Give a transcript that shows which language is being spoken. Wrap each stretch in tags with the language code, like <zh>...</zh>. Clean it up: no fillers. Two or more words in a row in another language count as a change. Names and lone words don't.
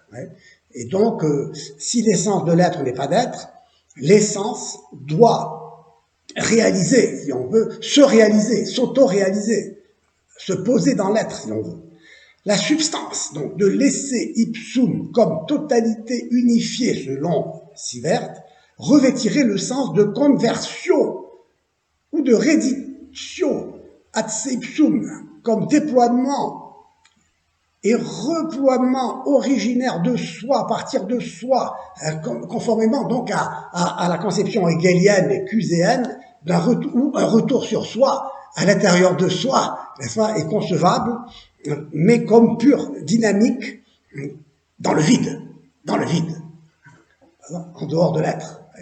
<fr>Et donc, si l'essence de l'être n'est pas d'être, l'essence doit réaliser, si on veut, se réaliser, s'auto-réaliser, se poser dans l'être, si on veut. La substance, donc, de l'</fr> <la>esse ipsum</la> <fr>comme totalité unifiée, selon Sievert, revêtirait le sens de conversio</fr> <la>ou de reditio ad se ipsum,</la> <fr>comme déploiement et reploiement originaire de soi, à partir de soi, conformément donc à la conception hegelienne et cuséenne, un retour sur soi, à l'intérieur de soi, n'est-ce pas, est concevable, mais comme pure dynamique dans le vide, en dehors de l'être.</fr>